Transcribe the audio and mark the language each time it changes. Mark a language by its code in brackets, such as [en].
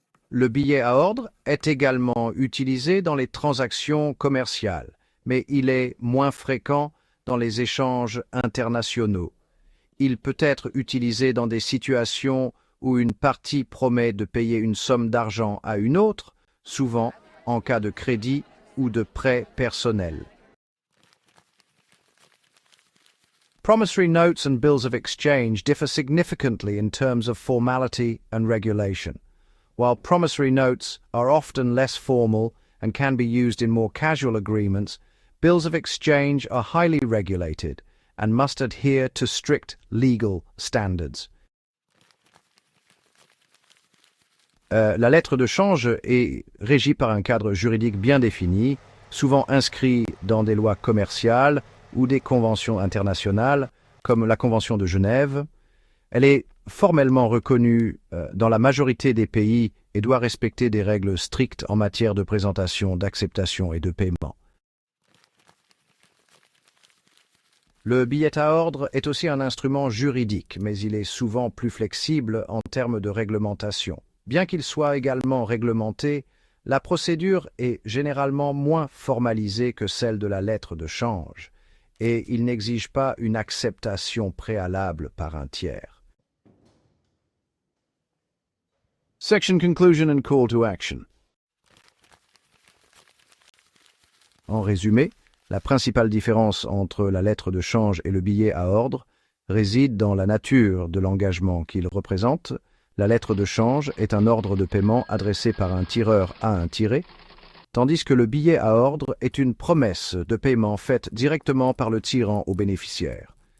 [fr] Le billet à ordre est également utilisé dans les transactions commerciales, mais il est moins fréquent dans les échanges internationaux. Il peut être utilisé dans des situations où une partie promet de payer une somme d'argent à une autre, souvent en cas de crédit ou de prêt personnel. [en] Promissory notes and bills of exchange differ significantly in terms of formality and regulation. While promissory notes are often less formal and can be used in more casual agreements, bills of exchange are highly regulated and must adhere to strict legal standards. [fr] La lettre de change est régie par un cadre juridique bien défini, souvent inscrit dans des lois commerciales ou des conventions internationales, comme la Convention de Genève. Elle est formellement reconnue dans la majorité des pays et doit respecter des règles strictes en matière de présentation, d'acceptation et de paiement. Le billet à ordre est aussi un instrument juridique, mais il est souvent plus flexible en termes de réglementation. Bien qu'il soit également réglementé, la procédure est généralement moins formalisée que celle de la lettre de change, et il n'exige pas une acceptation préalable par un tiers. [en] Section Conclusion and Call to Action. [fr] En résumé, la principale différence entre la lettre de change et le billet à ordre réside dans la nature de l'engagement qu'il représente. La lettre de change est un ordre de paiement adressé par un tireur à un tiré, tandis que le billet à ordre est une promesse de paiement faite directement par le tirant au bénéficiaire.